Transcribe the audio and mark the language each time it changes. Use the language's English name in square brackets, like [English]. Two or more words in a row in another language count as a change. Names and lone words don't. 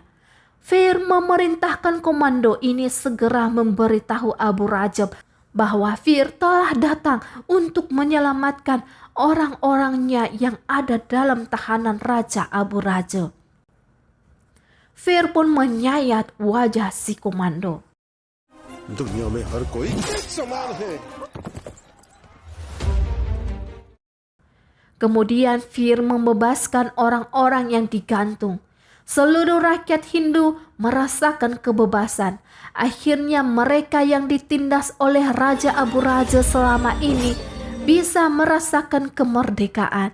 [Indonesian] Fir memerintahkan komando ini segera memberitahu Amburazeb bahwa Fir telah datang untuk menyelamatkan orang-orangnya yang ada dalam tahanan Raja Amburazeb. Fir pun menyayat wajah si komando. [Hindi] दुनिया में हर कोई एक समान है. [Indonesian] Kemudian Fir membebaskan orang-orang yang digantung. Seluruh rakyat Hindu merasakan kebebasan. Akhirnya mereka yang ditindas oleh Raja Amburazeb selama ini bisa merasakan kemerdekaan.